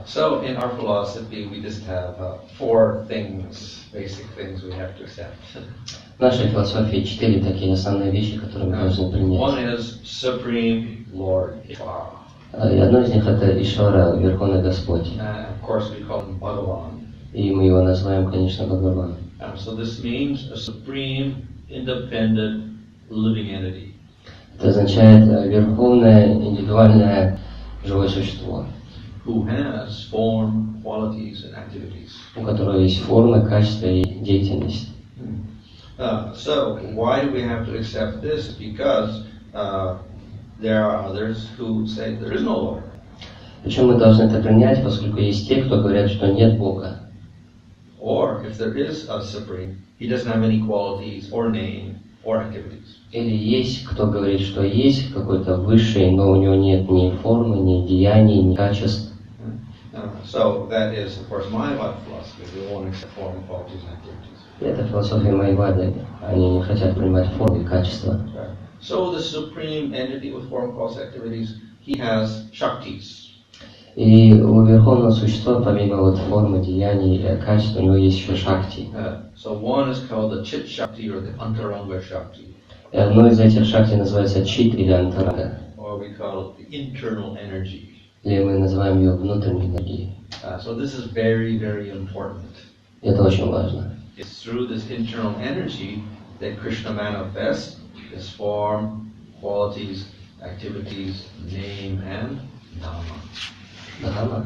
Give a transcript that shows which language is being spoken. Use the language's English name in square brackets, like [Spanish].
[English] So in our philosophy we just have four things, basic things we have to accept. [Russian] В нашей философии 4 такие основные вещи, которые мы должны принять. [English] One is Supreme Lord Ishvara. [Russian] И одно из них это Ишвара, Верховный Господь. [English] Of course we call him Bhagavan. [Russian] И мы его называем, конечно, Бхагаван. [English] So this means a supreme, independent, living entity. [Russian] Это означает верховное, индивидуальное, живое существо. [English] Who has form, qualities, and activities. [Russian] У которого есть формы, качества и деятельность. [English] So why do we have to accept this? Because there are others who say there is no Lord. [Russian] Почему мы должны это принять, поскольку есть те, кто говорят, что нет Бога. [English] Or if there is a supreme, he doesn't have any qualities or name or activities. [Russian] Или есть кто говорит, что есть какой-то высший, но у него нет ни формы, ни деяний, ни качеств. [English] So that is, of course, Mayavad philosophy. They won't accept form, qualities, and activities. [Russian] Это философия Майявады. Они не хотят принимать формы и качества. [English] So the supreme entity with form, qualities, activities, he has shaktis. [Russian] И у верховного существа, помимо вот формы, деяний и качеств, у него есть еще шакти. [English] So one is called the chit shakti or the antaranga shakti. [Russian] И одно из этих шакти называется чит или антаранга. [English] Or we call it the internal energy. [Russian] Или мы называем ее внутренней энергией. [English] So this is very, very important. [Russian] И это очень важно. [English] It's through this internal energy that Krishna manifests his form, qualities, activities, name, and dhamma.